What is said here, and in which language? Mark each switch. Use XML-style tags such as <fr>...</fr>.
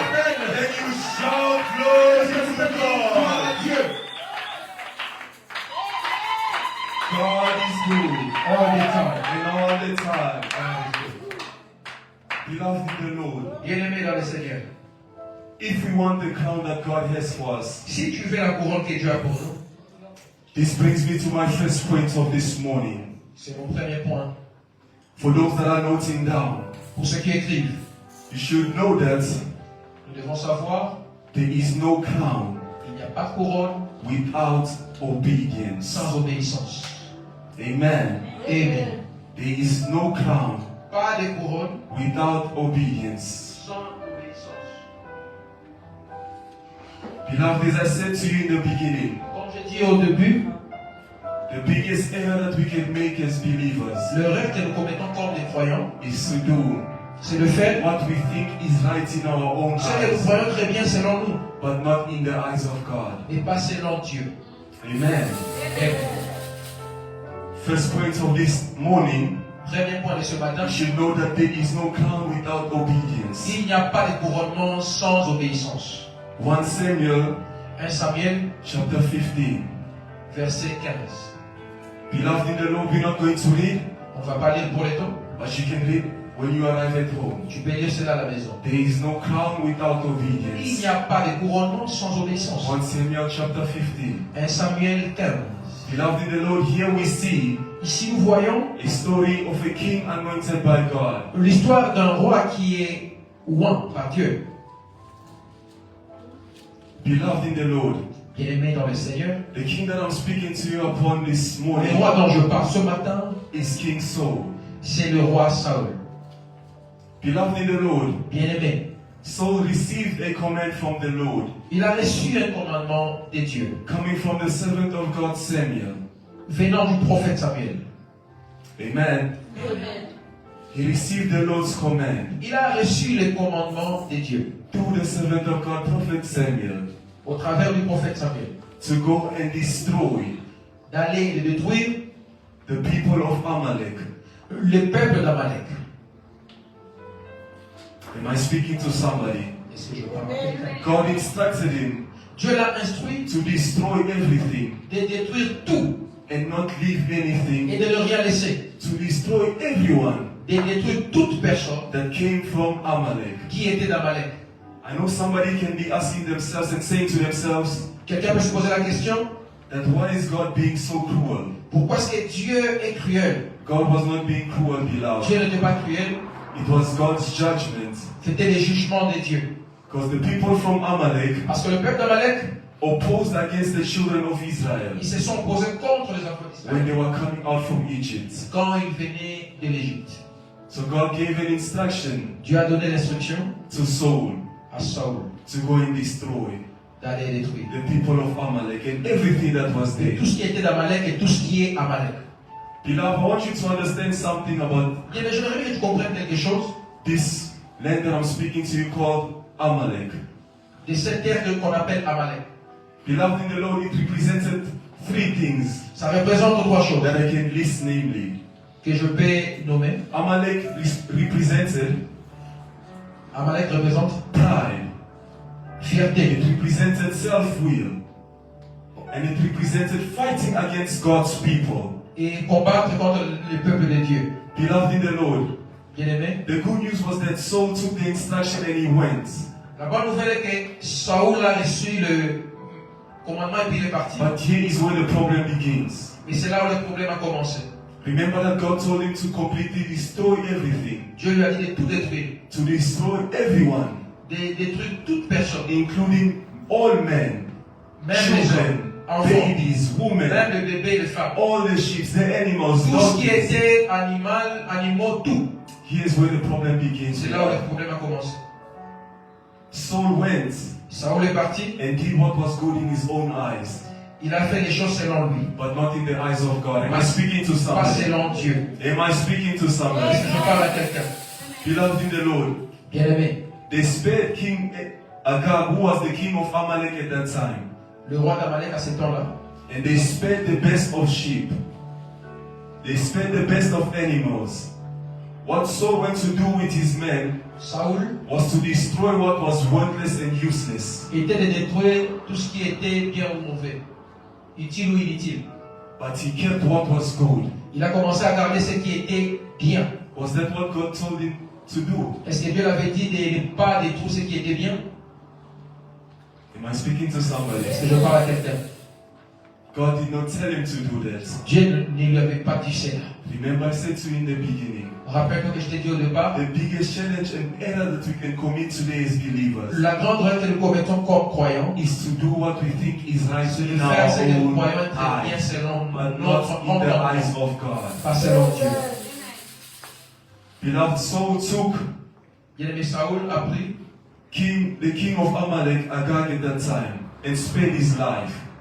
<fr>s'accorder?</fr> <en>Can you shout glory</en> <fr>Est-ce que vous</fr> <en>to</en> <fr>faites gloire à</fr> <en>God?</en> <fr>Dieu?</fr> <en>God is good. All the time. And all the time. Beloved in the Lord,</en> <fr>Bien-aimé dans le Seigneur,</fr> <en>if we want the crown that God has for us,</en> <fr>si tu veux la couronne que Dieu a pour nous,</fr> <en>this brings me to my first point of this morning.</en> <fr>c'est mon premier point.</fr> <en>For those that are noting down,</en> <fr>Pour ceux qui écrivent,</fr> <en>you should know that</en> <fr>nous devons savoir</fr> <en>there is no crown</en> <fr>qu'il n'y a pas de couronne</fr> <en>without obedience.</en> <fr>sans obéissance.</fr> <en>Amen.</en> <fr>Amen.</fr> <en>There is no crown</en> <fr>Pas de couronne</fr> <en>without obedience.</en> <fr>sans obéissance.</fr> <en>Beloved, as I said to you in the beginning,</en> <fr>Comme j'ai dit au début,</fr> <en>the biggest error that we can make as believers</en> <fr>le rêve que nous commettons comme des croyants,</fr> <en>is to do</en> <fr>c'est de faire</fr> <en>what we think is right in our own</en> <fr>ce que nous</fr> <en>eyes,</en> <fr>croyons très bien selon nous,</fr> <en>but not in the eyes of God.</en> <fr>et pas selon Dieu.</fr> <en>Amen.</en> <fr>Amen.</fr> <en>First point of this morning,</en> <fr>Premier point de ce matin,</fr> <en>you should know that there is no crown without obedience.</en> <fr>il n'y a pas de couronnement sans obéissance.</fr> <en>1 Samuel</en> <fr>1 Samuel,</fr> <en>chapter 15.</en> <fr>verset 15.</fr> <en>Beloved in the Lord, we're not going to read,</en> <fr>On ne va pas lire pour les temps.</fr> <en>but you can read when you arrive at home.</en> <fr>Tu peux lire cela à la maison.</fr> <en>There is no crown without</en> <fr>Il</fr> <en>obedience.</en> <fr>n'y a pas de couronnement sans obéissance.</fr> <en>1 Samuel chapter 15.</en> <fr>1 Samuel 15.</fr> <en>Beloved in the Lord, here we see</en> <fr>Ici, nous voyons</fr> <en>a story of a king anointed by God.</en> <fr>l'histoire d'un roi qui est oint par Dieu.</fr> <en>Beloved in the Lord,</en> <fr>Bien-aimé dans le Seigneur,</fr> <en>the king that I'm speaking to you upon this</en> <fr>le</fr> <en>morning</en> <fr>roi dont je parle ce matin,</fr> <en>is King Saul.</en> <fr>c'est le roi Saül.</fr> <en>Beloved in the Lord,</en> <fr>Bien-aimé,</fr> <en>Saul received a command from the Lord,</en> <fr>il a reçu un commandement de Dieu,</fr> <en>coming from the servant of God Samuel.</en> <fr>venant du prophète Samuel.</fr> <en>Amen. He received the Lord's command</en> <fr>Il a reçu le commandement de Dieu</fr> <en>through the servant of God, Prophet Samuel,</en> <fr>au travers du prophète Samuel,</fr> <en>to go and destroy</en> <fr>d'aller et détruire</fr> <en>the people of Amalek.</en> <fr>le peuple d'Amalek.</fr> <en>Am I speaking to somebody?</en> <fr>Est-ce que je parle à quelqu'un?</fr> <en>God instructed him</en> <fr>Dieu l'a instruit</fr> <en>to destroy everything</en> <fr>de détruire tout</fr> <en>and not leave</en> <fr>et</fr> <en>anything,</en> <fr>de ne rien laisser.</fr> <en>to destroy everyone</en> <fr>De détruire toute personne</fr> <en>that came from Amalek.</en> <fr>qui était d'Amalek.</fr> <en>I know somebody can be asking themselves and saying to themselves</en> <fr>Quelqu'un peut se poser la question,</fr> <en>that why is God being so cruel?</en> <fr>pourquoi est-ce que Dieu est cruel?</fr> <en>God was not being cruel, beloved.</en> <fr>Dieu n'était pas cruel,</fr> <en>It was God's judgment.</en> <fr>c'était les jugements de Dieu.</fr> <en>Because the people from Amalek</en> <fr>Parce que le peuple d'Amalek,</fr> <en>opposed against the children of Israel</en> <fr>ils se sont opposés contre les enfants</fr> <en>when</en> <fr>d'Israël</fr> <en>they were coming out from Egypt.</en> <fr>quand ils venaient de l'Égypte.</fr> <en>So God gave an instruction</en> <fr>Dieu a donné l'instruction</fr> <en>to Saul</en> <fr>à Saul</fr> <en>to go and destroy</en> <fr>d'aller détruire</fr> <en>the people of Amalek and everything that was there.</en> <fr>tout ce qui était d'Amalek et tout ce qui est Amalek.</fr> <en>Beloved, I want you to understand something about</en> <fr>Bien, mais j'aimerais bien que tu comprennes quelque chose</fr> <en>this land that I'm speaking to you called Amalek.</en> <fr>de cette terre qu'on appelle Amalek.</fr> <en>Beloved in the Lord, it represented three things</en> <fr>Ça représente trois choses</fr> <en>that I can list, namely.</en> <fr>que je peux nommer.</fr> <en>Amalek represented</en> <fr>Amalek représente</fr> <en>pride.</en> <fr>fierté.</fr> <en>It represented self-will. And it represented fighting against God's people.</en> <fr>Et combattre contre le peuple de Dieu.</fr> <en>Beloved in the Lord,</en> <fr>Bien-aimé,</fr> <en>the good news was that Saul took the instruction and he went.</en> <fr>la bonne nouvelle est que Saül a reçu le commandement et puis il est parti.</fr> <en>But here is where the problem begins.</en> <fr>Et c'est là où le problème a commencé.</fr> <en>Remember that God told him to completely destroy everything,</en> <fr>Dieu lui a dit de tout détruire.</fr> <en>to destroy everyone,</en> <fr>De détruire toute personne.</fr> <en>including all men,</en> <fr>Même les</fr> <en>children,</en> <fr>hommes, enfants,</fr> <en>babies, women,</en> <fr>même les bébés et les femmes.</fr> <en>all the sheep, the animals,</en> <fr>Tout ce qui</fr> <en>donkeys.</en> <fr>était animaux, tout.</fr> <en>Here's where the problem begins.</en> <fr>C'est là où le problème a commencé.</fr> <en>Saul went</en> <fr>Saül est parti.</fr> <en>and did what was good in his own eyes,</en> <fr>Il a fait les choses selon lui.</fr> <en>but not in the eyes of God. Am I speaking to</en> <fr>Pas</fr> <en>somebody?</en> <fr>selon Dieu.</fr> <en>Am I speaking to somebody?</en> <fr>Est-ce que je parle à quelqu'un?</fr> <en>Beloved in the Lord,</en> <fr>Bien-aimé.</fr> <en>they spared King Agag, who was the king of Amalek at that time.</en> <fr>le roi d'Amalek à ce temps-là.</fr> <en>And they spared the best of sheep. They spared the best of animals. What Saul went to do with his men</en> <fr>Saoul</fr> <en>was to destroy what was worthless and useless.</en> <fr>était de détruire tout ce qui était bien ou mauvais, utile ou inutile.</fr> <en>But he kept what was good.</en> <fr>Il a commencé à garder ce qui était bien.</fr> <en>Was that what God told him to do?</en> <fr>Est-ce que Dieu l'avait dit de ne pas détruire ce qui était bien?</fr> <en>Am I speaking to somebody?</en> <fr>Est-ce que je parle à quelqu'un?</fr> <en>God did not tell him to do that.</en> <fr>Dieu ne lui avait pas dit cela.</fr> <en>Remember, I said to you in the beginning,</en> <fr>Rappelle-toi que je t'ai dit au départ,</fr> <en>the biggest challenge and error that we can commit today as believers</en> <fr>la grande règle que nous commettons comme croyants,</fr> <en>is to do what we think is right</en> <fr>c'est de</fr> <en>in</en> <fr>faire</fr> <en>our</en> <fr>ce que nous</fr> <en>own</en> <fr>croyons être bien</fr> <en>eyes,</en> <fr>selon</fr> <en>but</en> <fr>notre</fr> <en>not in the eyes</en> <fr>entendement,</fr> <en>of God.</en> <fr>pas selon Dieu.</fr> <en>Beloved, Saul took</en> <fr>Bien-aimé, Saoul a pris</fr> <en>the king of Amalek, Agag at that time, and spared his life.</en>